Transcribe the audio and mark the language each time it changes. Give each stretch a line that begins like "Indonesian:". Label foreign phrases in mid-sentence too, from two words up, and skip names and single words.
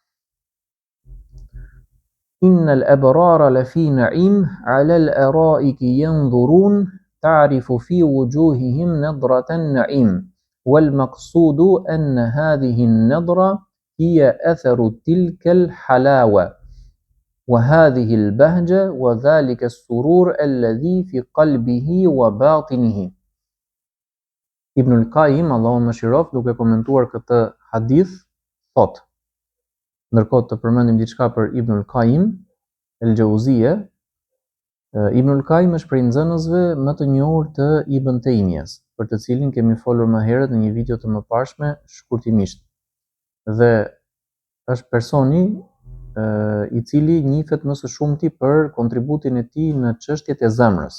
Arabic: إن الأبرار لفي نعيم على الأرائك ينظرون تعرف في وجوههم نضرة النعيم، والمقصود أن هذه النضرة هي أثر تلك الحلاوة وهذه البهجة وذلك السرور الذي في قلبه وباطنه.
Albanian: Ibn al-Qayyim, Allahu më mëshiroft, duke komentuar këtë hadith, thot: ndërkohë të përmendim diçka për Ibn al-Qayyim el-Jauziyje, Ibn al-Qayyim është prej nxënësve më të njohur të Ibn Taymiyas, për të cilin kemi folur më herët në një video të mëparshme shkurtimisht. Dhe është personi i cili njihet më së shumti për kontributin e tij në çështjet e zemrës.